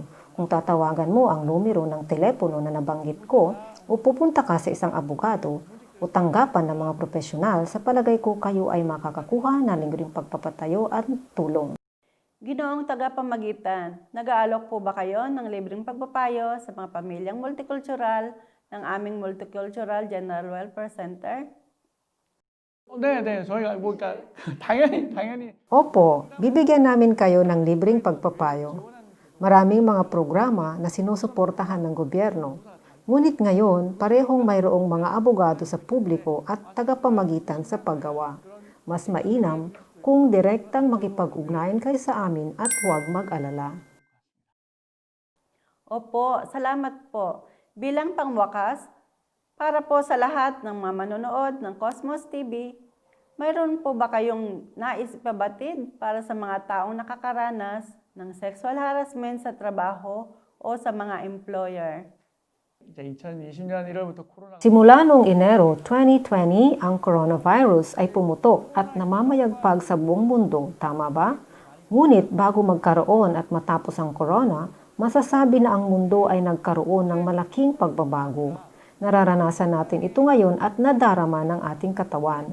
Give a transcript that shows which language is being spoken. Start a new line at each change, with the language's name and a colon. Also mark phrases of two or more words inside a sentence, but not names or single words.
Filipino: Kung tatawagan mo ang numero ng telepono na nabanggit ko o pupunta ka sa isang abogado o tanggapan ng mga profesional, sa palagay ko kayo ay makakakuha ng libreng pagpapatayo at tulong. Ginoong Tagapamagitan, nag-aalok po ba kayo ng libreng pagpapayo sa mga pamilyang multicultural ng aming Multicultural General Welfare Center?
Korean: 네, 저희가 뭐 그러니까 당연히
Filipino: Opo, bibigyan namin kayo ng libreng pagpapayo. Maraming mga programa na sinusuportahan ng gobyerno. Ngunit ngayon, parehong mayroong mga abogado sa publiko at tagapamagitan sa paggawa. Mas mainam kung direktang makipag-ugnayan kayo sa amin at huwag mag-alala. Opo, salamat po. Bilang pangwakas, para po sa lahat ng mga manonood ng Cosmos TV, Mayroon po ba kayong nais ipabatid para sa mga taong nakakaranas ng
English: sexual harassment
Filipino: sa trabaho o sa mga employer?
Korean: 이제 2020년 1월부터 코로나가
Filipino: Simula noong Enero 2020, ang coronavirus ay pumutok at namamayagpag sa buong mundo, tama ba? Ngunit bago magkaroon at matapos ang corona, masasabi na ang mundo ay nagkaroon ng malaking pagbabago. Nararanasan natin ito ngayon at nadarama ng ating katawan.